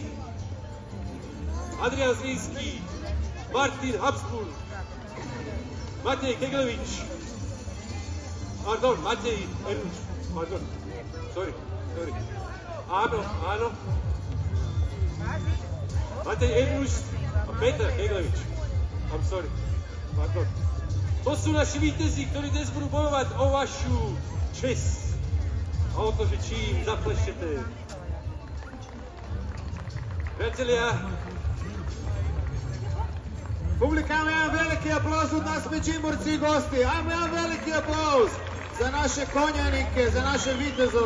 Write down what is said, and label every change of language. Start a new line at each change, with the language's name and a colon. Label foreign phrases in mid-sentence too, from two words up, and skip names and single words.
Slovak: Adrian Zlínský, Martin Habsburg, Matej Keglevič. Pardon, Matej Ernušt. Pardon. Sorry. Áno. Matej Ernušt a Petar Keglevič.
English: I'm sorry.
Slovak: Pardon. To sú naši vítězí, ktorí dnes budú bojovať o vašu česť. A o to, že čím zaplešete. Priatelia,
Croatian: Publika, jedan veliki aplauz od nas Međimurci i gosti. Ajmo jedan veliki aplauz za naše konjanike, za naše vitezove.